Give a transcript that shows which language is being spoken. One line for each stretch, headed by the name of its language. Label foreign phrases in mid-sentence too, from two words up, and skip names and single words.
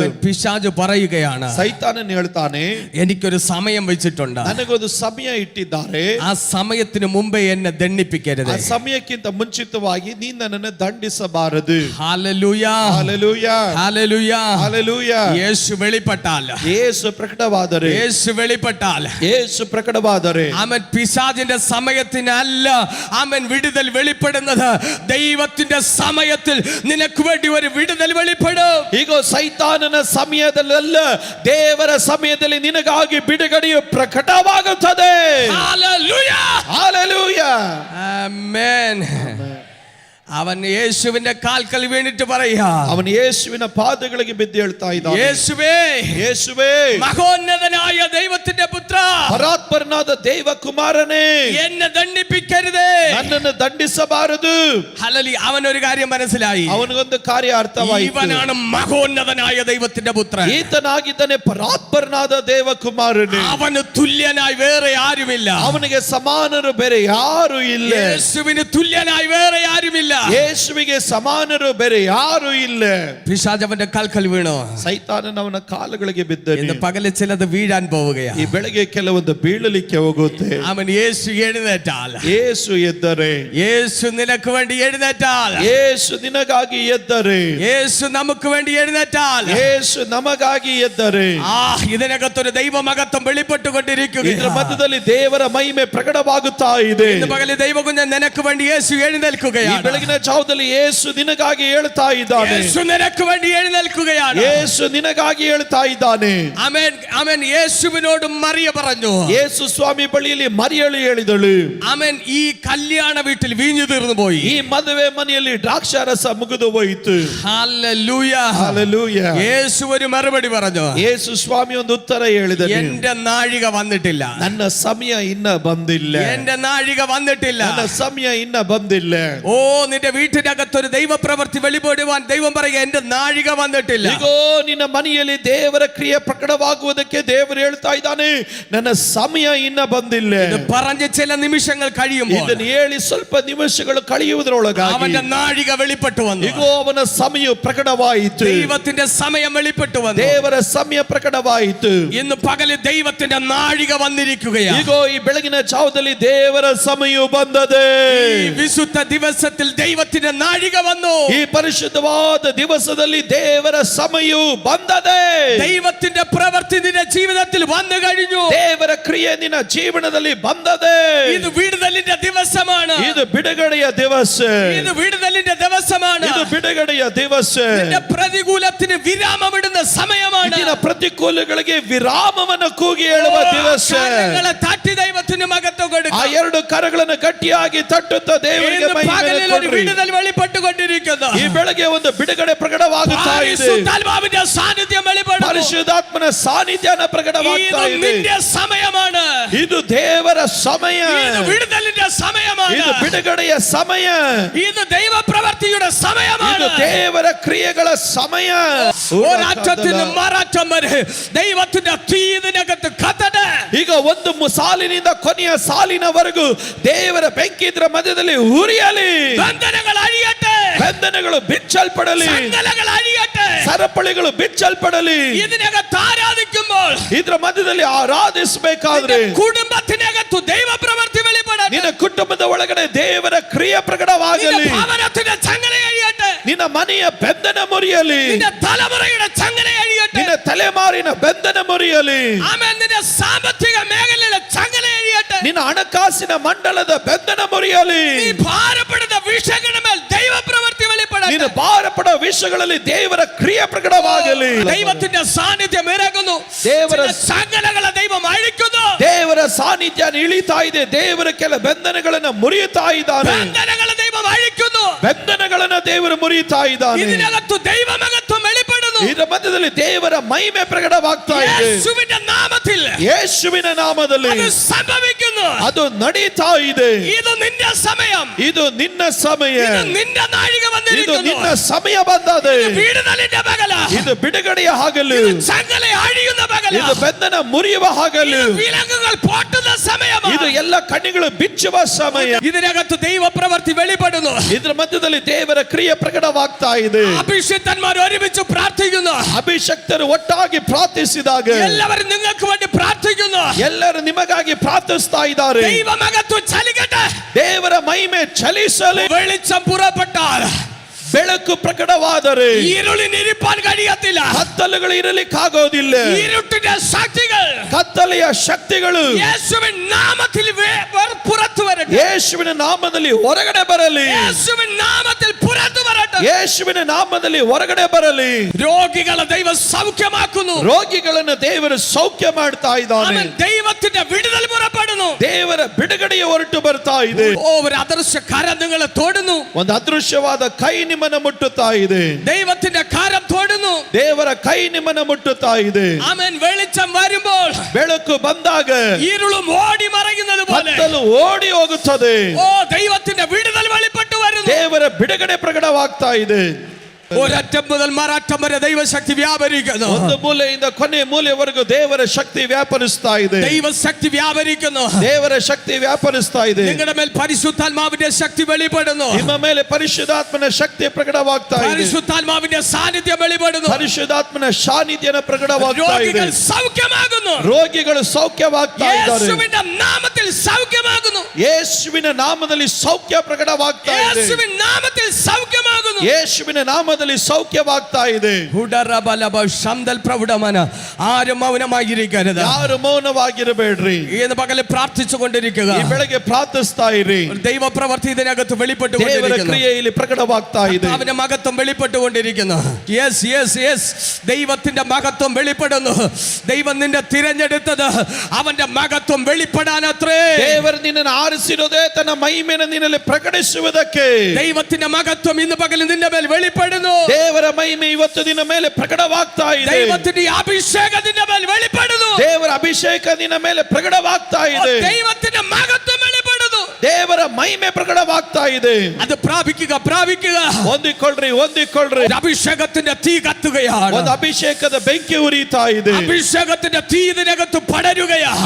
Malayalam: അവൻ പിശാച് പറയുകയാണ്,
Kannada: ಸೈತಾನನು ಹೇಳ್ತಾನೆ,
Malayalam: എനിക്കൊരു സമയം വെച്ചിട്ടുണ്ട്.
Kannada: ನನಗೊಂದು ಸಮಯ ಇಟ್ಟಿದ್ದಾರೆ.
Malayalam: ആ സമയത്തിന് മുമ്പേ എന്നെ ദണ്ഡിപ്പിക്കരുത്.
Kannada: ಆ ಸಮಯಕ್ಕಿಂತ ಮುಂಚಿತವಾಗಿ ನೀ ನನ್ನನ್ನು ದಂಡಿಸಬಾರದು.
Malayalam: ഹല്ലേലൂയ,
Kannada: ಹಲ್ಲೆಲೂಯ,
Malayalam: ഹല്ലേലൂയ.
Kannada: ಹಲ್ಲೆಲೂಯ.
Malayalam: യേശു വെളിപ്പെട്ടാൽ,
Kannada: ಯೇಸು ಪ್ರಕಟವಾದರೆ,
Malayalam: യേശു വെളിപ്പെട്ടാൽ,
Kannada: ಯೇಸು ಪ್ರಕಟವಾದರೆ,
Malayalam: അവൻ പിശാചിന്റെ സമയത്തിനല്ല അവൻ വിടുതൽ വെളിപ്പെടുന്നത്. ദൈവത്തിന്റെ സമയത്തിൽ നിനക്ക് വേണ്ടി ഒരു വിടുതൽ വെളിപ്പെടും.
Kannada: ಈಗ ಸೈತಾನನ ಸಮಯದಲ್ಲ, ದೇವರ ಸಮಯದಲ್ಲಿ ನಿನಗಾಗಿ ಬಿಡುಗಡೆಯು ಪ್ರಕಟವಾಗುತ್ತದೆ.
Malayalam: ഹല്ലേലൂയ,
Kannada: ಹಲ್ಲೆಲೂಯ.
Malayalam: ആമേൻ. അവൻ യേശുവിന്റെ കാൽക്കൽ വീണിട്ട് പറയാ,
Kannada: ಅವನು ಯೇಸುವಿನ ಪಾದಗಳಿಗೆ ಬಿದ್ದು ಹೇಳ್ತಾ ಇದ್ದಾನೆ,
Malayalam: യേശുവേ,
Kannada: ಯೇಸುವೇ,
Malayalam: മഹോന്നതനായ ദൈവത്തിന്റെ പുത്ര,
Kannada: ಪರಾತ್ಪರನಾದ ದೇವ ಕುಮಾರನೇ,
Malayalam: എന്നെ ദണ്ഡിപ്പിക്കരുതേ.
Kannada: ನನ್ನನ್ನು ದಂಡಿಸಬಾರದು.
Malayalam: ഹല്ലേലൂയ. അവനൊരു കാര്യം മനസ്സിലായി,
Kannada: ಅವನಿಗೊಂದು ಕಾರ್ಯ ಅರ್ಥವಾಯಿತು.
Malayalam: ഇവനാണ് മഹോന്നതനായ ദൈവത്തിന്റെ പുത്രൻ.
Kannada: ಈತನಾಗಿದ್ದಾನೆ ಪರಾತ್ಪರನಾದ ದೇವ ಕುಮಾರನೇ.
Malayalam: അവന് തുല്യനായി വേറെ ആരുമില്ല.
Kannada: ಅವನಿಗೆ ಸಮಾನರು ಬೇರೆ ಯಾರು ಇಲ್ಲ.
Malayalam: യേശുവിന് തുല്യനായി വേറെ ആരുമില്ല.
Kannada: ಯೇಸುವಿಗೆ ಸಮಾನರು ಬೇರೆ ಯಾರು ಇಲ್ಲ.
Malayalam: പിശാച് അവന്റെ കാൽക്കൽ വീണു.
Kannada: ಸೈತಾನನ ಅವನ ಕಾಲುಗಳಿಗೆ ಬಿದ್ದನು.
Malayalam: ഇന്ന് പകല് ചിലത് വീഴാൻ പോവുകയാണ്.
Kannada: ಈ ಬೆಳಗ್ಗೆ ಕೆಲವೊಂದು ಬೀಳಲಿಕ್ಕೆ ಹೋಗುತ್ತೆ.
Malayalam: അവൻ യേശു എഴുന്നേറ്റാൽ,
Kannada: ಯೇಸು ಎದ್ದರೆ,
Malayalam: യേശു നിനക്ക് വേണ്ടി എഴുന്നേറ്റാൽ,
Kannada: ಯೇಸು ನಿನಗಾಗಿ ಎದ್ದರೆ,
Malayalam: യേശു നമുക്ക് വേണ്ടി എഴുന്നേറ്റാൽ,
Kannada: ಯೇಸು ನಮಗಾಗಿ ಎದ್ದರೆ,
Malayalam: ഇതിനകത്തൊരു ദൈവമഹത്വം
Kannada: ಇದರ
Malayalam: വെളിപ്പെട്ടുകൊണ്ടിരിക്കുകയാണ്.
Kannada: ಮಧ್ಯದಲ್ಲಿ ದೇವರ ಮಹಿಮೆ ಪ್ರಕಟವಾಗುತ್ತಾ ಇದೆ.
Malayalam: ഇന്ന് പകല് ദൈവകുഞ്ഞൻ നിനക്ക് വേണ്ടി യേശു
Kannada: ಈ
Malayalam: എഴുന്നേൽക്കുകയാണ്.
Kannada: ಬೆಳಗಿನ ಬೆಳಗಿನ ಜಾವದಲ್ಲಿ ಯೇಸು ನಿನಗಾಗಿ ಹೇಳ್ತಾ ಇದ್ದಾನೆ.
Malayalam: യേശു നിനക്ക് വേണ്ടി എഴുന്നേൽക്കുകയാണ്.
Kannada: ಯೇಸು ನಿನಗಾಗಿ ಹೇಳ್ತಾ ಇದ್ದಾನೆ.
Malayalam: ആമേൻ ആമേൻ. യേശുവിനോട് മറിയ പറഞ്ഞു.
Kannada: ಯೇಸು ಸ್ವಾಮಿ ಬಳಿಯಲ್ಲಿ ಮರಿಯಳು ಹೇಳಿದಳು.
Malayalam: ആമേൻ. ഈ കല്യാണ വീട്ടിൽ വീഞ്ഞു തീർന്നു പോയി.
Kannada: ಈ ಮದುವೆ ಮನೆಯಲ್ಲಿ ದ್ರಾಕ್ಷಾರಸ ಮುಗಿದು ಹೋಯಿತು.
Malayalam: ഹല്ലേലൂയ.
Kannada: ಹಲ್ಲೆಲೂಯ.
Malayalam: യേശു ഒരു മറുപടി പറഞ്ഞു.
Kannada: ಯೇಸು ಸ್ವಾಮಿ ಒಂದು ಉತ್ತರ ಹೇಳಿದನು.
Malayalam: എന്റെ നാഴിക വന്നിട്ടില്ല.
Kannada: ನನ್ನ ಸಮಯ ಇನ್ನ ಬಂದಿಲ್ಲ.
Malayalam: എന്റെ നാഴിക വന്നിട്ടില്ല.
Kannada: ನನ್ನ ಸಮಯ ಇನ್ನ ಬಂದಿಲ್ಲ.
Malayalam: ഓ നിന്റെ വീട്ടിനകത്തൊരു ദൈവപ്രവൃത്തി വെളിപ്പെടുവാൻ ദൈവം പറയുക എന്റെ നാഴിക വന്നിട്ടില്ല.
Kannada: ಇಗೋ ನಿನ್ನ ಮನೆಯಲ್ಲಿ ದೇವರ ಕ್ರಿಯೆ ಪ್ರಕಟವಾಗುವುದಕ್ಕೆ ದೇವರು ಹೇಳ್ತಾ ಇದ್ದಾನೆ, ನನ್ನ ಸಮಯ ಇನ್ನ ಬಂದಿಲ್ಲ.
Malayalam: ഇത് പറഞ്ഞ് ചില നിമിഷങ്ങൾ കഴിയുമ്പോൾ
Kannada: ಇದನ್ನು ಹೇಳಿ ಸ್ವಲ್ಪ ನಿಮಿಷಗಳು ಕಳೆಯುವುದರೊಳಗಾಗಿ
Malayalam: അവന്റെ നാഴിക വെളിപ്പെട്ടു വന്നു.
Kannada: ಇಗೋ ಅವನ ಸಮಯ ಪ್ರಕಟವಾಯಿತು.
Malayalam: ദൈവത്തിന്റെ സമയം വെളിപ്പെട്ടു വന്നു.
Kannada: ದೇವರ ಸಮಯ ಪ್ರಕಟವಾಯಿತು.
Malayalam: ഇന്ന് പകല് ദൈവത്തിന്റെ നാഴിക വന്നിരിക്കുകയാണ്.
Kannada: ಇಗೋ ಈ ಬೆಳಗಿನ ಜಾವದಲ್ಲಿ ದೇವರ ಸಮಯ ಬಂದದೆ.
Malayalam: ഈ വിശുദ്ധ ദിവസത്തിൽ ദൈവത്തിന്റെ നാഴിക വന്നു.
Kannada: ಈ ಪರಿಶುದ್ಧವಾದ ದಿವಸದಲ್ಲಿ ದೇವರ ಸಮಯವು ಬಂದದೆ.
Malayalam: ദൈവത്തിന്റെ പ്രവൃത്തി നിന്റെ ജീവിതത്തിൽ വന്നു കഴിഞ്ഞു.
Kannada: ದೇವರ ಕ್ರಿಯೆ ನಿನ್ನ ಜೀವನದಲ್ಲಿ ಬಂದದೆ.
Malayalam: ഇത് വിടുതലിന്റെ ദിവസമാണ്.
Kannada: ಇದು ಬಿಡುಗಡೆಯ ದಿವಸ.
Malayalam: ഇത് വിടുതലിന്റെ ദിവസമാണ്.
Kannada: ಇದು ಬಿಡುಗಡೆಯ ದಿವಸ.
Malayalam: നിന്റെ പ്രതികൂലത്തിന് വിരാമമിടുന്ന സമയമാണ്.
Kannada: ഇതിನ ಪ್ರತಿಕೂಲಗಳಿಗೆ ವಿರಾಮವನ್ನು ಕೂಗಿ ಹೇಳುವ ದಿವಸ.
Malayalam: കരങ്ങളെ തട്ടി ദൈവത്തിന് മഹത്വം
Kannada: ಆ
Malayalam: കൊടുക്കുക.
Kannada: ಎರಡು ಕರಗಳನ್ನು ಗಟ್ಟಿಯಾಗಿ ತಟ್ಟುತ್ತಾ ದೇವರಿಗೆ
Malayalam: ഇന്ന്
Kannada: ಮಹಿಮೆ
Malayalam: പകലിൽ ഒരു
Kannada: ಕೊಡ್ರಿ.
Malayalam: വിടുതൽ വെളിപ്പെട്ടുകൊണ്ടിരിക്കുന്നു.
Kannada: ಈ ಬೆಳಗ್ಗೆ ಒಂದು ಬಿಡುಗಡೆ ಪ್ರಕಟವಾಗುತ್ತಾ ಇದೆ.
Malayalam: പരിശുദ്ധാത്മാവിന്റെ സാന്നിധ്യം വെളിപ്പെടുന്നു.
Kannada: ಪರಿಶುದ್ಧಾತ್ಮನ ಸಾನ್ನಿಧ್ಯನ ಪ್ರಕಟವಾಗ್ತಾ
Malayalam: ഇത്
Kannada: ಇದೆ.
Malayalam: നിന്റെ സമയമാണ്.
Kannada: ಇದು ದೇವರ ಸಮಯ.
Malayalam: ഇത് വിടുതലിന്റെ സമയമാണ്.
Kannada: ಇದು ಬಿಡುಗಡೆಯ ಸಮಯ.
Malayalam: ഇത് ദൈവപ്രവൃത്തിയുടെ സമയമാണ്.
Kannada: ಇದು ದೇವರ ಕ್ರಿಯೆಗಳ ಸಮಯ.
Malayalam: ഒരറ്റത്തിന് മററ്റം വരെ ദൈവത്തിന്റെ തീ ഇതിനകത്ത് കത്തട്ടെ.
Kannada: ಈಗ ಒಂದು ಸಾಲಿನಿಂದ ಕೊನೆಯ ಸಾಲಿನವರೆಗೂ ದೇವರ ಬೆಂಕಿ ಇದರ ಮಧ್ಯದಲ್ಲಿ ಉರಿಯಲಿ.
Malayalam: ബന്ധനങ്ങൾ അഴിയട്ടെ.
Kannada: ಬಂಧನಗಳು ಬಿಚ್ಚಲ್ಪಡಲಿ.
Malayalam: സംഘടനകൾ അഴിയട്ടെ.
Kannada: ಸರಪಳಿಗಳು ಬಿಚ್ಚಲ್ಪಡಲಿ.
Malayalam: ഇതിനകത്ത് ആരാധിക്കുമ്പോൾ
Kannada: ಇದರ ಮಧ್ಯದಲ್ಲಿ ಆರಾಧಿಸಬೇಕಾದ್ರೆ
Malayalam: കുടുംബത്തിനകത്ത് ദൈവപ്രവൃത്തി വെളിപ്പെടട്ടെ.
Kannada: ನಿನ್ನ ಕುಟುಂಬದ ಒಳಗಡೆ ದೇವರ ಕ್ರಿಯೆ ಪ್ರಕಟವಾಗಲಿ.
Malayalam: നിന്റെ ഭവനത്തിന്റെ ചങ്ങല അഴിയട്ടെ.
Kannada: ನಿನ್ನ ಮನೆಯ ಬಂಧನ ಮುರಿಯಲಿ.
Malayalam: നിന്റെ തലമുറയുടെ ചങ്ങല അഴിയട്ടെ.
Kannada: ನಿನ್ನ ತಲೆಮಾರಿನ ಬಂಧನ ಮುರಿಯಲಿ.
Malayalam: ആമേൻ. നിന്റെ സാമ്പത്തിക മേഖലയിലെ ചങ്ങല അഴിയട്ടെ.
Kannada: ನಿನ್ನ ಹಣಕಾಸಿನ ಮಂಡಲದ ಬಂಧನ ಮುರಿಯಲಿ.
Malayalam: നീ ഭാരപ്പെടുന്ന വിഷയങ്ങളുടെ മേൽ ദൈവപ്രവൃത്തി വെളിപ്പെടട്ടെ.
Kannada: ನಿನ್ನ ಭಾರಪಡ ವಿಷಯಗಳಲ್ಲಿ ದೇವರ ಕ್ರಿಯೆ ಪ್ರಕಟವಾಗಲಿ.
Malayalam: ദൈവത്തിന്റെ സാന്നിധ്യം ഇറങ്ങുന്നു.
Kannada: ದೇವರ
Malayalam: ചില ചങ്ങലകളെ ദൈവം അഴിക്കുന്നു.
Kannada: ದೇವರ ಸಾನ್ನಿಧ್ಯ ಇಳಿತಾ ಇದೆ. ದೇವರ ಕೆಲ ಬಂಧನಗಳನ್ನು ಮುರಿಯುತ್ತಾ ಇದ್ದಾನೆ.
Malayalam: ബന്ധനങ്ങളെ ദൈവം അഴിക്കുന്നു.
Kannada: ಬಂಧನಗಳನ್ನು ದೇವರು ಮುರಿಯುತ್ತಾ ಇದ್ದಾನೆ.
Malayalam: ഇതിനകത്ത് ദൈവമഹത്വം വെളിപ്പെടുന്നു.
Kannada: ಇದರ ಮಧ್ಯದಲ್ಲಿ ದೇವರ ಮಹಿಮೆ ಪ್ರಕಟವಾಗ್ತಾ ಇದೆ.
Malayalam: യേശുവിന്റെ നാമത്തിൽ
Kannada: ಯೇಸುವಿನ ನಾಮದಲ್ಲಿ
Malayalam: അത് സംഭവിക്കുന്നു.
Kannada: ಅದು ನಡೀತಾ ಇದೆ.
Malayalam: ഇത് നിന്റെ സമയം.
Kannada: ಇದು ನಿನ್ನ ಸಮಯ.
Malayalam: ഇത് നിന്റെ നാഴിക
Kannada: ಇದು
Malayalam: വന്നിരിക്കുന്നു.
Kannada: ನಿನ್ನ ಸಮಯ ಬಂದದೆ.
Malayalam: വിടുതലിന്റെ പകല.
Kannada: ಇದು ಬಿಡುಗಡೆಯ ಹಾಗಲು.
Malayalam: ചങ്ങല അഴിയുന്ന പകല.
Kannada: ಇದು ಬಂಧನ ಮುರಿಯುವ ಹಾಗಲು.
Malayalam: വിലങ്ങുകൾ പൊട്ടുന്ന സമയമാണ്.
Kannada: ಇದು ಎಲ್ಲ ಕಣ್ಣಿಗಳು ಬಿಚ್ಚುವ ಸಮಯ.
Malayalam: ഇതിനകത്ത് ദൈവപ്രവൃത്തി വെളിപ്പെടുന്നു.
Kannada: ಇದರ ಮಧ್ಯದಲ್ಲಿ ದೇವರ ಕ್ರಿಯೆ ಪ್ರಕಟವಾಗ್ತಾ ಇದೆ.
Malayalam: അഭിഷിക്തന്മാർ ഒരുമിച്ച് പ്രാർത്ഥിക്കുന്നു.
Kannada: ಅಭಿಷಕ್ತರು ಒಟ್ಟಾಗಿ ಪ್ರಾರ್ಥಿಸಿದಾಗ
Malayalam: എല്ലാവരും നിങ്ങൾക്ക് വേണ്ടി പ്രാർത്ഥിക്കുന്നു.
Kannada: ಎಲ್ಲರೂ ನಿಮಗಾಗಿ ಪ್ರಾರ್ಥಿಸ್ತಾ ಇದ್ದಾರೆ.
Malayalam: ദൈവമഹത്വം ചലിക്കട്ടെ.
Kannada: ದೇವರ ಮಹಿಮೆ ಚಲಿಸಲಿ.
Malayalam: വെളിച്ചം പുറപ്പെട്ടാൽ
Kannada: ಬೆಳಕು ಪ್ರಕಟವಾದರೆ
Malayalam: ഇരുളിനിരിപ്പാൻ കഴിയത്തില്ല.
Kannada: ಕತ್ತಲುಗಳು ಇರಲಿಕ್ಕಾಗೋದಿಲ್ಲ.
Malayalam: ഇരുട്ടിന്റെ ശക്തികൾ
Kannada: ಕತ್ತಲೆಯ ಶಕ್ತಿಗಳು
Malayalam: യേശുവിൻ നാമത്തിൽ പുറത്തു വരട്ടെ.
Kannada: ಯೇಸುವಿನ ನಾಮದಲ್ಲಿ ಹೊರಗಡೆ ಬರಲಿ.
Malayalam: യേശുവിൻ നാമത്തിൽ പുറത്തു വരട്ടെ.
Kannada: ಯೇಸುವಿನ ನಾಮದಲ್ಲಿ ಹೊರಗಡೆ ಬರಲಿ.
Malayalam: രോഗികളെ ദൈവം സൗഖ്യമാക്കുന്നു.
Kannada: ರೋಗಿಗಳನ್ನು ದೇವರು ಸೌಖ್ಯ ಮಾಡ್ತಾ ಇದ್ದಾನೆ.
Malayalam: അവൻ ദൈവത്തിന്റെ വിടുതൽ പുറപ്പെടുന്നു.
Kannada: ದೇವರ ಬಿಡುಗಡೆಯ ಹೊರಟು ಬರ್ತಾ ಇದೆ.
Malayalam: ഓ ഒരു അദൃശ്യ കരം നിങ്ങളെ തൊടുന്നു.
Kannada: ಒಂದು ಅದೃಶ್ಯವಾದ ಕೈ ನಿಮ್ಮನ್ನು ಮುಟ್ಟುತ್ತಾ ಇದೆ.
Malayalam: ദൈവത്തിന്റെ കരം തൊടുന്നു.
Kannada: ದೇವರ ಕೈ ನಿಮ್ಮನ್ನು ಮುಟ್ಟುತ್ತಾ ಇದೆ.
Malayalam: ആമേൻ. വെളിച്ചം വരുമ്പോൾ
Kannada: ಬೆಳಕು ಬಂದಾಗ
Malayalam: ഇരുളും ഓടി മറയുന്നത് പോലെ
Kannada: ಕತ್ತಲು ಓಡಿ ಹೋಗುತ್ತದೆ.
Malayalam: ഓ ദൈവത്തിന്റെ വിടുതൽ വെളിപ്പെട്ടു വരുന്നു.
Kannada: ದೇವರ ಬಿಡುಗಡೆ ಪ್ರಕಟವಾಗ್ತಾ ಇದೆ.
Malayalam: ഒരറ്റം മുതൽ മററ്റം വരെ ദൈവശക്തി വ്യാപരിക്കുന്നു.
Kannada: ಒಂದು ಮೂಲೆಯಿಂದ ಕೊನೆ ಮೂಲೆವರೆಗೂ ದೇವರ ಶಕ್ತಿ ವ್ಯಾಪರಿಸ್ತಾ ಇದೆ.
Malayalam: ദൈവശക്തി വ്യാപരിക്കുന്നു.
Kannada: ದೇವರ ಶಕ್ತಿ ವ್ಯಾಪರಿಸ್ತಾ ಇದೆ.
Malayalam: നിങ്ങളുടെ മേൽ പരിശുദ്ധാത്മാവിന്റെ ശക്തി വെളിപ്പെടുന്നു.
Kannada: ನಿಮ್ಮ ಮೇಲೆ ಪರಿಶುದ್ಧಾತ್ಮನ ಶಕ್ತಿ ಪ್ರಕಟವಾಗ್ತಾ ಇದೆ.
Malayalam: പരിശുദ്ധാത്മാവിന്റെ സാന്നിധ്യം വെളിപ്പെടുന്നു.
Kannada: ಪರಿಶುದ್ಧಾತ್ಮನ ಸಾನ್ನಿಧ್ಯನ ಪ್ರಕಟವಾಗ್ತಾ ಇದೆ.
Malayalam: രോഗികൾ സൗഖ്യമാകുന്നു.
Kannada: ರೋಗಿಗಳು ಸೌಖ್ಯವಾಗ್ತಾ ಇದ್ದಾರೆ.
Malayalam: യേശുവിന്റെ നാമത്തിൽ സൗഖ്യമാകുന്നു.
Kannada: ಯೇಸುವಿನ ನಾಮದಲ್ಲಿ ಸೌಖ್ಯ ಪ್ರಕಟವಾಗ್ತಾ ಇದೆ.
Malayalam: യേശുവിൻ നാമത്തിൽ സൗഖ്യമാകുന്നു.
Kannada: ಯೇಸುವಿನ ನಾಮದಲ್ಲಿ ನಾಮದಲ್ಲಿ ಸೌಖ್ಯವಾಗ್ತಾ ಇದೆ. ಹುಡರಬಲಬ ಶಂದಲ್ ಪ್ರೌಢಮನ
Malayalam: ആരും മൗനമായിരിക്കരുത്.
Kannada: ಯಾರು ಮೌನವಾಗಿರಬೇಡ್ರಿ.
Malayalam: ഇന്ന് പകൽ പ്രാർത്ഥിച്ചുകൊണ്ടിരിക്കുക.
Kannada: ಈ ಬೆಳಗ್ಗೆ ಪ್ರಾರ್ಥಿಸ್ತಾ ಇರಿ.
Malayalam: ദൈവ പ്രവൃത്തി ഇതിനകത്ത്
Kannada: ದೇವರ
Malayalam: വെളിപ്പെട്ടുകൊണ്ടിരിക്കുന്നു.
Kannada: ಕ್ರಿಯೆ ಇಲ್ಲಿ ಪ್ರಕಟವಾಗ್ತಾ ಇದೆ.
Malayalam: അവന്റെ മഹത്വം വെളിപ്പെട്ടുകൊണ്ടിരിക്കുന്നു.
English: yes yes yes,
Malayalam: ദൈവത്തിന്റെ മഹത്വം വെളിപ്പെടുന്നു. ദൈവം നിന്നെ തിരഞ്ഞെടുത്തത് അവന്റെ മഹത്വം വെളിപ്പെടാനത്രേ.
Kannada: ದೇವರು ನಿನ್ನನ್ನು ಆರಿಸಿರೋದೇ ತನ್ನ ಮಹಿಮೆಯನ್ನು ನಿನ್ನಲ್ಲಿ ಪ್ರಕಟಿಸುವುದಕ್ಕೆ.
Malayalam: ദൈവത്തിന്റെ മഹത്വം ഇന്ന് പകൽ നിന്റെ മേൽ വെളിപ്പെടുന്നു.
Kannada: ದೇವರ ಮಹಿಮೆ ಇವತ್ತು ನಿನ್ನ ಮೇಲೆ ಪ್ರಕಟವಾಗ್ತಾ ಇದೆ.
Malayalam: ദൈവത്തിന്റെ അഭിഷേകം നിന്റെ മേൽ വെളിപ്പെടുന്നു.
Kannada: ದೇವರ ಅಭಿಷೇಕ ನಿನ್ನ ಮೇಲೆ ಪ್ರಕಟವಾಗ್ತಾ ಇದೆ.
Malayalam: ദൈവത്തിന്റെ മഹത്വം വെളിപ്പെടുന്നു.
Kannada: ದೇವರ ಮಹಿಮೆ ಪ್ರಕಟವಾಗ್ತಾ ಇದೆ.
Malayalam: അത് പ്രാപിക്കുക പ്രാപിക്കുക.
Kannada: ಹೊಂದಿಕೊಳ್ಳ್ರಿ ಹೊಂದಿಕೊಳ್ಳ್ರಿ.
Malayalam: അഭിഷേകത്തിന്റെ തീ കത്തുകയാണ്.
Kannada: ಒಂದು ಅಭಿಷೇಕದ ಬೆಂಕಿ ಉರಿತಾ ಇದೆ.
Malayalam: അഭിഷേകത്തിന്റെ തീ ഇതിനകത്ത് പടരുകയാണ്.